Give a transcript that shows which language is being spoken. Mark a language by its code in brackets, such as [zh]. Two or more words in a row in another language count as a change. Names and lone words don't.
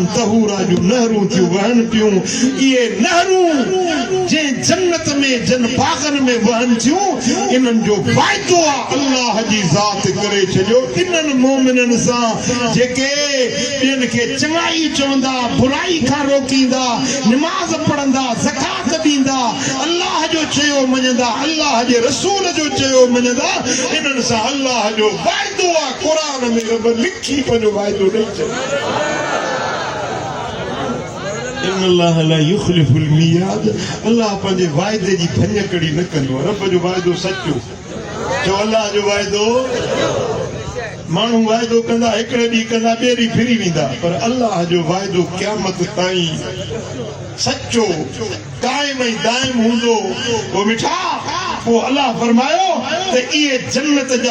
[sd] तहूरा जो नहरूं थियूं वहनि पियूं इहे नहरूं जे जन्नत में जन बागन में वहनि थियूं इन्हनि जो वाइदो आहे अल्लाह जी ज़ात करे छॾियो इन्हनि मोमिननि सां जेके ॿियनि खे चङाई चवंदा बुराई खां रोकींदा निमाज़ पढ़ंदा ज़कात ॾींदा अल्लाह जो चयो मञंदा अल्लाह जे रसूल जो चयो मञंदा इन्हनि सां अल्लाह जो वाइदो आहे क़ुरान में रब लिखी पंहिंजो वाइदो ॾेई छॾियो [ar] إن الله لا يخلف الميعاد [sd] अल्लाह पंहिंजे वाइदे जी भञकड़ी न कंदो रब जो वाइदो सचो चओ अल्लाह जो वाइदो माण्हू वाइदो कंदा हिकिड़े ॾींहुं कंदा ॿिए ॾींहुं फिरी वेंदा पर अल्लाह जो वाइदो क़यामत ताईं सचो काइम ऐं दाइम हूंदो वो मिठा पोइ अल्लाह फरमायो त इहे जन्नत जा